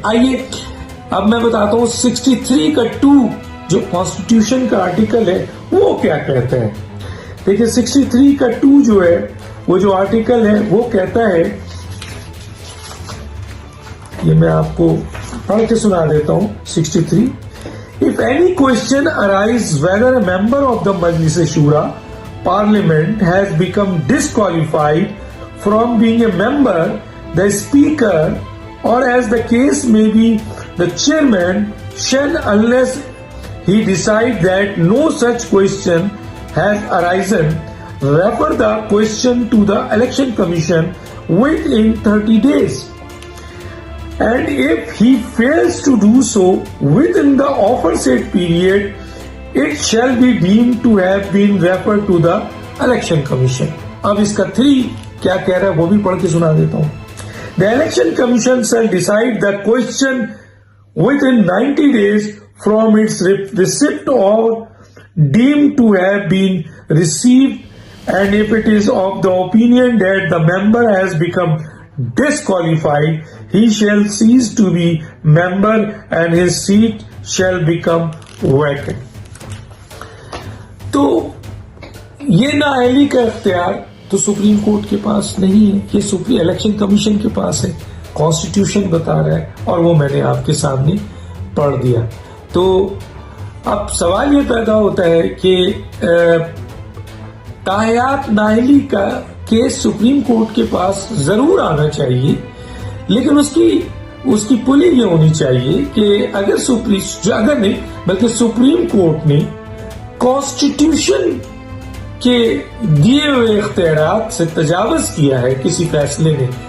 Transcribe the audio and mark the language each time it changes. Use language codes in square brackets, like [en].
[ur] آئیے اب میں بتاتا ہوں 63 کا 2 جو کانسٹیٹیوشن کا آرٹیکل ہے وہ کیا کہتا ہے. دیکھیں 63 کا 2 جو ہے وہ جو آرٹیکل ہے وہ کہتا ہے، یہ میں آپ کو پڑھ کے سنا دیتا ہوں. [en] 63 If any question arises whether a member of the Majlis Shura Parliament has become disqualified from being a member, the Speaker, or as the case may be, the Chairman, shall, unless he decides that no such question has arisen, refer the question to the Election Commission within 30 days. And if he fails to do so within the aforesaid period, it shall be deemed to have been referred to the Election Commission. [ur] اب اس کا 3 کیا کہہ رہا ہے وہ بھی پڑھ کے سنا دیتا ہوں. [en] The Election Commission shall decide the question within 90 days from its receipt or deemed to have been received, and if it is of the opinion that the member has become disqualified, he shall cease to be member and his seat shall become vacant. [ur] تو یہ نااہلی کا اختیار تو supreme court کے پاس نہیں ہے، یہ سپریم الیکشن کمیشن کے پاس ہے. کانسٹیٹیوشن بتا رہا ہے اور وہ میں نے آپ کے سامنے پڑھ دیا. تو اب سوال یہ پیدا ہوتا ہے کہ تاحیات نااہلی کا کیس سپریم کورٹ کے پاس ضرور آنا چاہیے، لیکن اس کی پلی یہ ہونی چاہیے کہ اگر نہیں بلکہ سپریم کورٹ نے کانسٹیٹیوشن کے دیے ہوئے اختیارات سے تجاوز کیا ہے کسی فیصلے نے